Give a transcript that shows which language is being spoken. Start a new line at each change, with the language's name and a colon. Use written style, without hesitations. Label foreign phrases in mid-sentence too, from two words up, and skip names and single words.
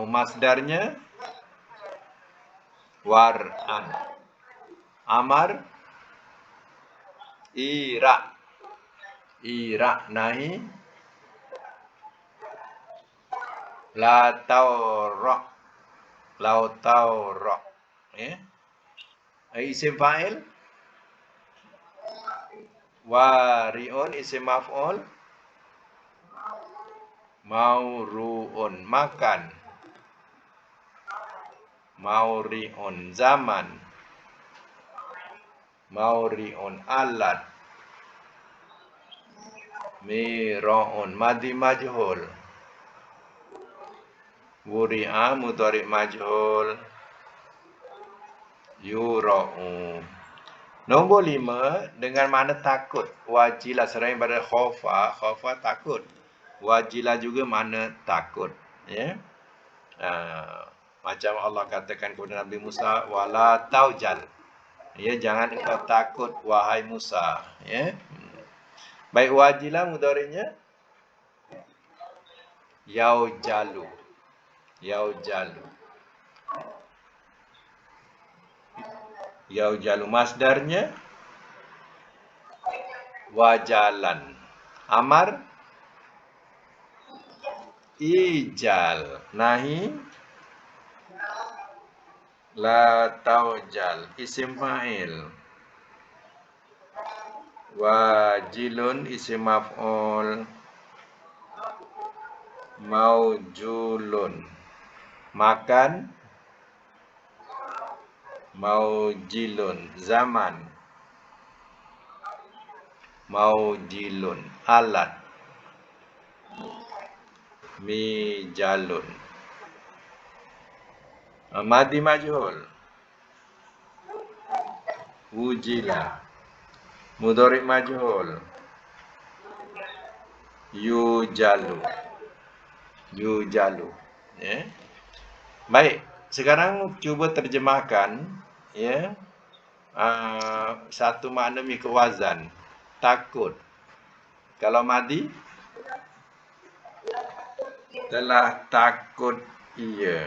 Malay: Masdarnya war'an.
Arabic: أمر ارع. ارع. نهي لا تورع. لا تورع. Ya. اسم فاعل وارع. اسم مفعول موروع. مكان مورع. زمان مورع. آلة ميرع. ماضي مجهول ورع. مضارع مجهول يورع.
Malay: Nombor 5 dengan mana takut. Wajilah selain pada khofa. Khofa takut. Wajilah juga mana takut. Ya. Macam Allah katakan kepada Nabi Musa,
Arabic: ولا توجل.
Malay: Ya, jangan engkau takut wahai Musa. Ya. Baik,
Arabic: وجل مضارعه يوجل. يوجل. يوجل.
Malay: Masdarnya wajalan.
Arabic: أمر ايجل. نهي لا توجل, اسم فاعل. وجل، اسم مفعول. موجول، مكان. موجل، زمان. موجل، آلة. Mijalun. ماضي مجهول. وجل. مضارع مجهول. يوجل. Yujalu.
Malay: Ya. Baik, sekarang cuba terjemahkan ya. Satu makna mengikut wazan. Takut. Kalau madi, telah takut ia.